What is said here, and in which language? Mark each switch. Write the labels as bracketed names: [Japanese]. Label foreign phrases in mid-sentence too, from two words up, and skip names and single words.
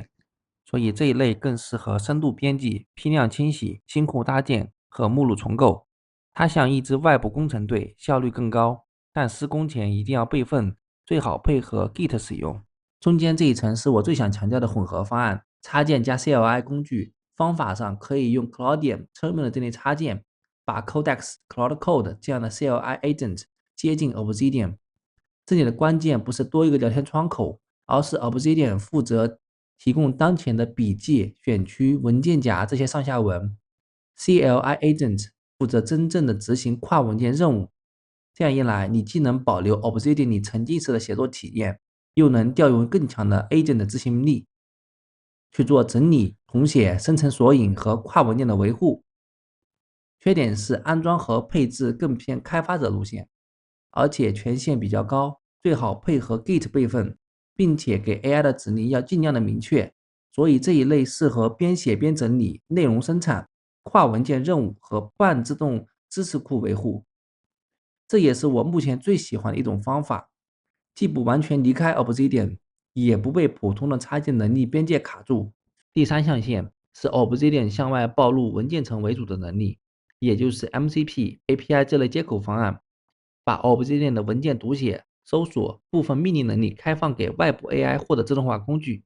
[Chinese] 所以這一類更適合深度編輯、批量清洗、新庫搭建和目錄重構。它像一支外部工程隊，效率更高，但施工前一定要備份，最好配合 Git 使用。中間這一層是我最想強調的混合方案，插件加 CLI 工具。方法上可以用 Cloudium、Terminal 這類插件，把 Codex、Cloud Code 這樣的 [English] CLI Agent [Chinese] 接進 Obsidian。這裡的關鍵不是多一個聊天窗口，而是 Obsidian 負責提供當前的筆記、選區、文件夾這些上下文， [English] CLI Agent [Chinese] 負責真正的執行跨文件任務。這樣一來，你既能保留 Obsidian 裡沉浸式的寫作體驗，又能調用更強的 Agent 的執行力，去做整理、重寫、生成索引和跨文件的維護。缺點是安裝和配置更偏開發者路線，而且權限比較高，最好配合 Git 備份，並且給 AI 的指令要盡量的明確。所以這一類適合邊寫邊整理、內容生產、跨文件任務和半自動知識庫維護。這也是我目前最喜歡的一種方法，既不完全離開 Obsidian， 也不被普通的插件能力邊界卡住。第三象限是 Obsidian 向外暴露文件层為主的能力，也就是 MCP、API 這類接口方案，把 Obsidian 的文件讀寫、搜索、部分命令能力開放給外部 AI 或者自動化工具。